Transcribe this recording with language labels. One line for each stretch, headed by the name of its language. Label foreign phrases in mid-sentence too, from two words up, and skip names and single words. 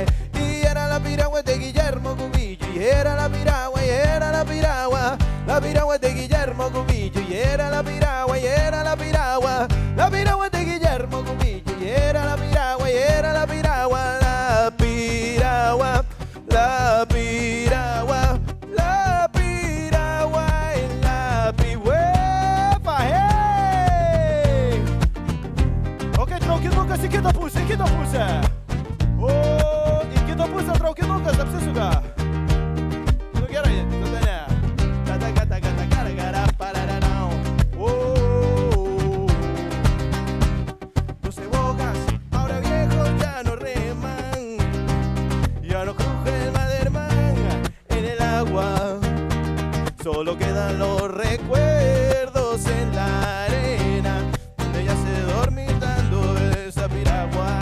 Spanish: Y era la piragua de Guillermo Cubillo, y era la piragua, y era la piragua de Guillermo Cubillo, y era la piragua, y era la piragua de Guillermo Cubillo, y era la piragua, y era la piragua, la piragua, la piragua, la piragua, y la piragua, hey!
Lithuanian: Ok, traukinukas į kitą pusę, į kitą pusę. O, į kitą pusę traukinukas apsisuka. Nu gerai, tada ne. Tada gata gata gara gara parararau.
Spanish: Los bocas ahora viejos ya no reman, ya no cruje el Maderman en el agua. Solo quedan los recuerdos en la arena, donde ya se dormitando esa piragua.